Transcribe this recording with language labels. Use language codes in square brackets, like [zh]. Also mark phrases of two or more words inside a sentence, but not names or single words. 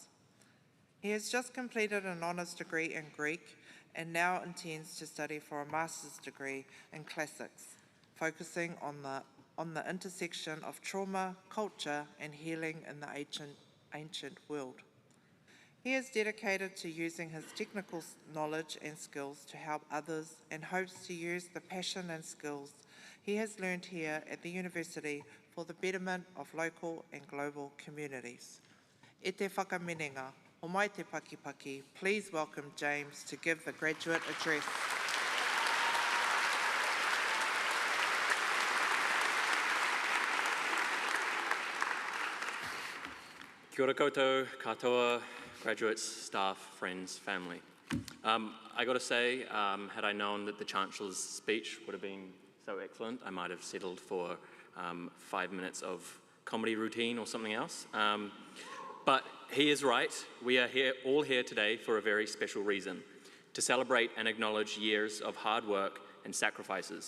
[en] He has just completed an honours degree in Greek and now intends to study for a master's degree in classics, focusing on the intersection of trauma, culture, and healing in the ancient world. He is dedicated to using his technical knowledge and skills to help others and hopes to use the passion and skills he has learned here at the university for the betterment of local and global communities. [mi] E te whakamenenga, o mai te pakipaki, [en] please welcome James to give the graduate address. [mi] Kia ora koutou, katoa, [en] graduates, staff, friends, family. I got to say, had I known that the Chancellor's speech would have been so excellent, I might have settled for 5 minutes of comedy routine or something else. But he is right. We are all here today for a very special reason, to celebrate and acknowledge years of hard work and sacrifices.